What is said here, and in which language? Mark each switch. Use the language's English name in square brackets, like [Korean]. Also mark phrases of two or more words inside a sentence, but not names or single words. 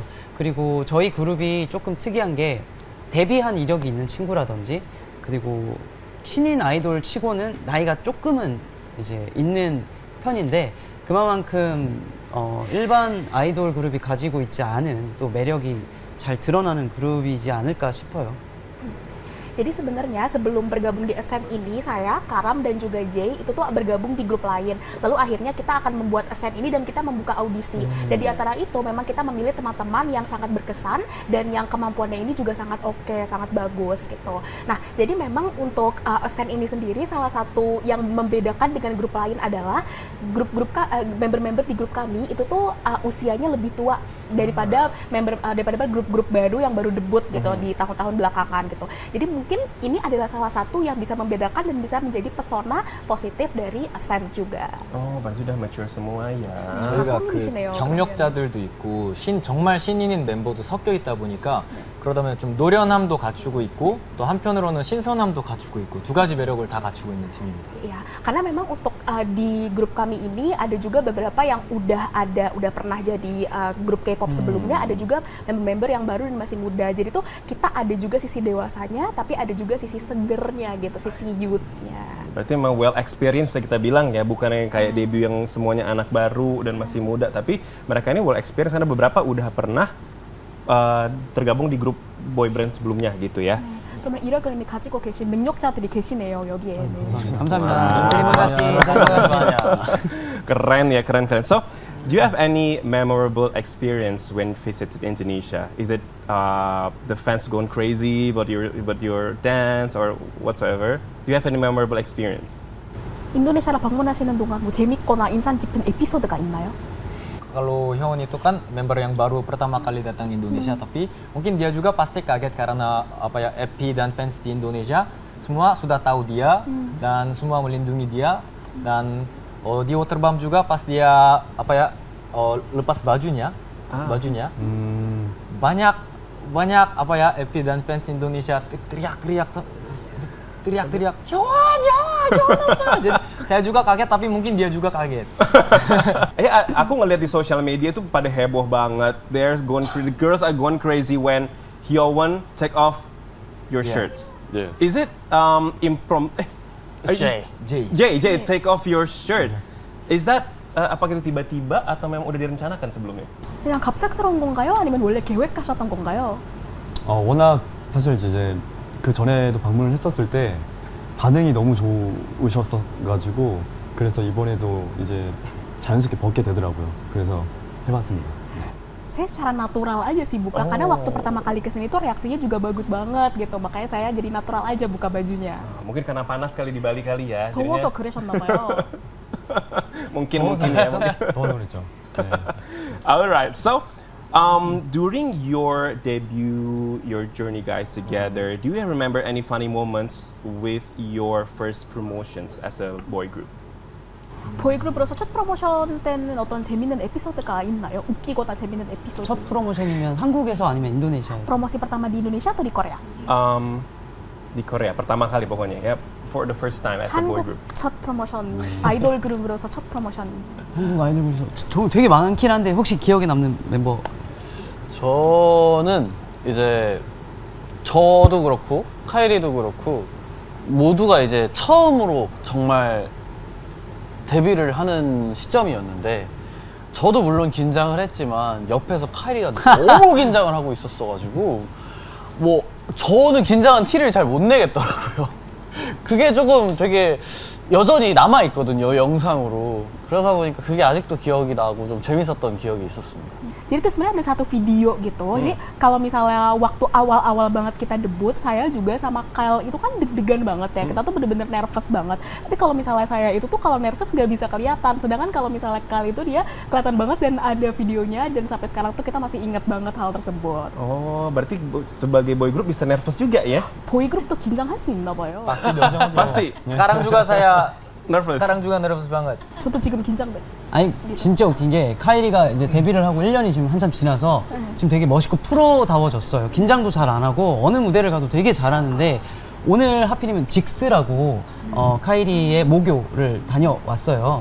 [Korean] 그리고 저희 그룹이 조금 특이한 게 데뷔한 이력이 있는 친구라든지 그리고 신인 아이돌 치고는 나이가 조금은 이제 있는 편인데 그만큼 일반 아이돌 그룹이 가지고 있지 않은 또 매력이 잘 드러나는 그룹이지 않을까 싶어요. [Indonesian] Jadi sebenarnya sebelum bergabung di Ascent ini, saya, Karam, dan juga Jay itu tuh bergabung di grup lain. Lalu akhirnya kita akan membuat Ascent ini dan kita membuka audisi. Dan di antara itu memang kita memilih teman-teman yang sangat berkesan dan yang kemampuannya ini juga sangat oke, sangat bagus gitu. Nah, jadi memang untuk Ascent ini sendiri salah satu yang membedakan dengan grup lain adalah member-member di grup kami itu tuh usianya lebih tua daripada grup-grup baru yang baru debut gitu di tahun-tahun belakangan gitu. Jadi mungkin ini adalah salah satu yang bisa membedakan dan bisa menjadi pesona positif dari Ascent juga. Oh, berarti sudah mature semua ya. [Korean] 저희가 그 성인이시네요, 경력자들도 있고 정말 신인인 member도 섞여 있다 보니까 그러다 보면 좀 노련함도 갖추고 있고 또 한편으로는 신선함도 갖추고 있고 두 가지 매력을 다 갖추고 있는 팀입니다. [Indonesian] Iya, karena memang untuk di grup kami ini ada juga beberapa yang udah pernah jadi grup K-pop sebelumnya, ada juga member-member yang baru dan masih muda. Jadi tuh kita ada juga sisi dewasanya, tapi ada juga sisi segernya gitu, sisi youth-nya. Berarti memang [English] well experience [Indonesian] kita bilang ya, bukan yang kayak debut yang semuanya anak baru dan masih muda, tapi mereka ini [English] well experience [Indonesian] karena beberapa udah pernah tergabung di grup boy band sebelumnya gitu ya. [Korean] 그러면 이력을 이미 가지고 계신 능력자들이 계시네요 여기에. 감사합니다. [Indonesian] Terima kasih. Keren ya, keren. [English] So, do you have any memorable experience when visited Indonesia? Is it the fans going crazy about your dance or whatsoever? Do you have any memorable experience? [Korean] 인도네시아를 방문하시는 동안 뭐 재밌거나 인상 깊은 에피소드가 있나요? [Indonesian] Kalau Hyun itu kan member yang baru pertama kali datang Indonesia, tapi mungkin dia juga pasti kaget karena EP dan fans di Indonesia semua sudah tahu dia dan semua melindungi dia dan di Waterbomb juga pas dia lepas bajunya banyak EP dan fans Indonesia teriak-teriak Hyun apa? Jadi saya juga kaget tapi mungkin dia juga kaget. Aku ngeliat di sosial media itu pada heboh banget. [English] The girls are going crazy when Hyun take off your shirt. Yes. Is it impromptu? Jay, take off your shirt. Is that [Indonesian] apa gitu tiba-tiba atau memang udah direncanakan sebelumnya? [Korean] 그냥 갑작스러운 건가요? 아니면 원래 계획하셨던 건가요? 워낙 사실 이제 그 전에도 방문을 했었을 때 반응이 너무 좋으셨어가지고 그래서 이번에도 이제 자연스럽게 벗게 되더라고요. 그래서 해봤습니다. [Indonesian] Saya secara natural aja sih buka, karena waktu pertama kali kesini tuh reaksinya juga bagus banget gitu, makanya saya jadi natural aja buka bajunya. Mungkin karena panas kali di Bali kali ya. [Korean] 더워서 그러셨나봐요. [Indonesian] mungkin ya. [Korean] 더워서 그랬죠. 네. [English] Alright, so during your debut, your journey guys together, do you remember any funny moments with your first promotions as a boy group? [Korean] 보이그룹으로서 첫 프로모션 때는 어떤 재밌는 에피소드가 있나요? 웃기거나 재밌는 에피소드. 첫 프로모션이면 한국에서 아니면 인도네시아에서? [Indonesian] promosi pertama di Indonesia atau di Korea? Di Korea pertama kali pokoknya ya, [English] for the first time as a boy [Korean] 한국 [English] group. [Korean] 첫 프로모션, 아이돌 그룹으로서 첫 프로모션. 한국 아이돌 그룹 되게 많긴 한데 혹시 기억에 남는 멤버? 저는 이제 저도 그렇고 카이리도 그렇고 모두가 이제 처음으로 정말 데뷔를 하는 시점이었는데 저도 물론 긴장을 했지만 옆에서 카이리가 너무 긴장을 하고 있었어가지고 뭐 저는 긴장한 티를 잘 못 내겠더라고요. 그게 조금 되게 여전히 남아있거든요, 영상으로. 그러다 보니까 그게 아직도 기억이 나고 좀 재밌었던 기억이 있었습니다. [Indonesian] Jadi itu sebenarnya ada satu video gitu. Jadi kalau misalnya waktu awal-awal banget kita debut, saya juga sama Kyle itu kan deg-degan banget ya. Kita tuh bener-bener nervous banget. Tapi kalau misalnya saya itu tuh kalau nervous nggak bisa kelihatan. Sedangkan kalau misalnya Kyle itu dia kelihatan banget dan ada videonya dan sampai sekarang tuh kita masih ingat banget hal tersebut. Oh, berarti sebagai boy group bisa nervous juga ya? [English] Boy group [Korean] tuh 긴장할 수 있나 봐요. [Indonesian] Pasti. Sekarang juga saya nervous. sekarang juga nervous banget. [Korean] 저도 지금 긴장돼. 아니 진짜 웃긴 게 카이리가 이제 데뷔를 하고 1년이 지금 한참 지나서 지금 되게 멋있고 프로다워졌어요. 긴장도 잘 안 하고 어느 무대를 가도 되게 잘하는데 오늘 하필이면 직스라고 카이리의 모교를 다녀왔어요.